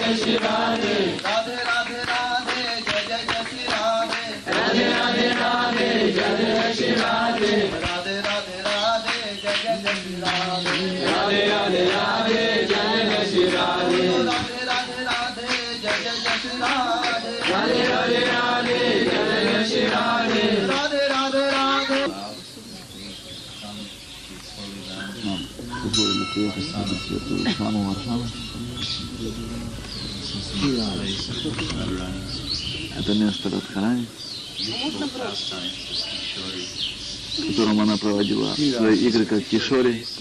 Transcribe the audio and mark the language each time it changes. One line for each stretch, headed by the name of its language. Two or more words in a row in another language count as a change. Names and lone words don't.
Hindi: जय श्री राधे राधे राधे राधे जय जय श्री राधे राधे राधे राधे जय जय श्री राधे राधे राधे राधे जय जय श्री राधे राधे राधे राधे जय जय श्री राधे राधे राधे राधे जय जय श्री राधे राधे राधे राधे जय जय श्री राधे राधे राधे राधे
Russian: Это место Радхарани, в котором она проводила свои игры как кишори.